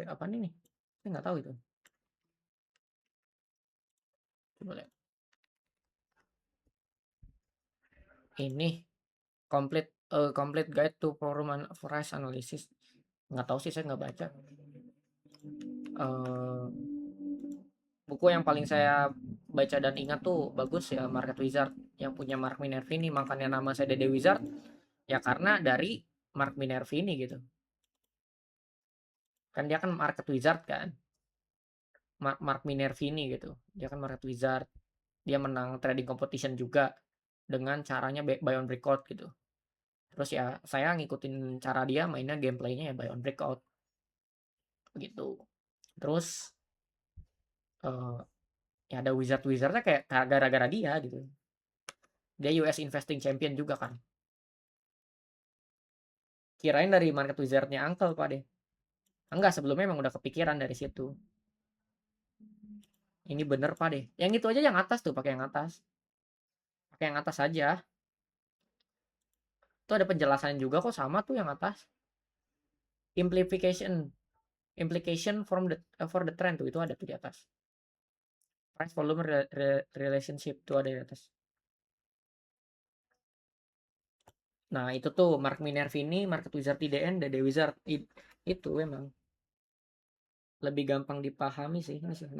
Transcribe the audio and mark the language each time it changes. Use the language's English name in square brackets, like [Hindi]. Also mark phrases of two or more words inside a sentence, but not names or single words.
[Indonesian] Apa nih? Saya nggak tahu itu. Coba lihat. [English] Ini complete guide to price analysis. [Indonesian] Nggak tahu sih, saya nggak baca. Eh, buku yang paling saya baca dan ingat tuh bagus ya Market Wizard yang punya Mark Minervini. Makanya nama saya Dede Wizard ya karena dari Mark Minervini gitu. Kan dia kan Market Wizard kan. Mark Minervini gitu. Dia kan Market Wizard. Dia menang [English] trading competition [Indonesian] juga dengan caranya [English] buy on breakout [Indonesian] gitu. Terus ya saya ngikutin cara dia mainnya gameplaynya ya [English] buy on breakout [Indonesian] gitu. Terus ya ada wizardnya kayak gara-gara dia gitu. Dia [English] US Investing Champion [Indonesian] juga kan. Kirain dari market wizardnya Uncle Pak deh. Enggak, sebelumnya emang udah kepikiran dari situ. Ini bener Pak deh. Yang itu aja yang atas tuh, pakai yang atas. Pakai yang atas aja. Itu ada penjelasan juga kok, sama tuh yang atas. [English] Implication implication from the for the trend [Indonesian] tuh itu ada tuh di atas. [English] Price volume relationship [Indonesian] tuh ada di atas. Nah, itu tuh Mark Minervini, Market Wizard IDN, Dede Wizard itu emang lebih gampang dipahami sih ini sih.